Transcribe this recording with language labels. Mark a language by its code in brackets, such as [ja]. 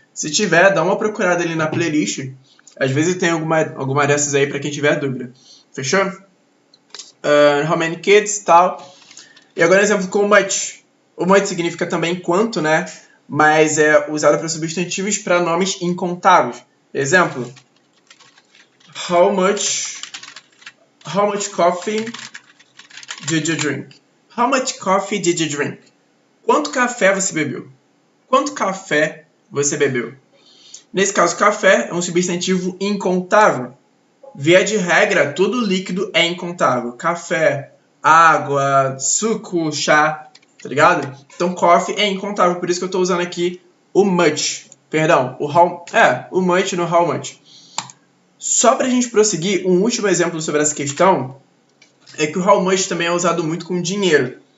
[pt] Se tiver, dá uma procurada ali na playlist. Às vezes tem alguma dessas aí para quem tiver dúvida. Fechou? [en] How many kids, [pt] tal. E agora exemplo com o much. O much significa também quanto, né? Mas é usado para substantivos para nomes incontáveis. [en] Exemplo: How much coffee did you drink? How much coffee did you drink? [pt] Quanto café você bebeu? Quanto café você bebeu? Nesse caso, café é um substantivo incontável. Via de regra, todo líquido é incontável. Café, água, suco, chá, tá ligado? Então, coffee é incontável, por isso que eu tô usando aqui o much. Perdão, o much no how much. Só pra gente prosseguir, um último exemplo sobre essa questão é que o how much também é usado muito com dinheiro.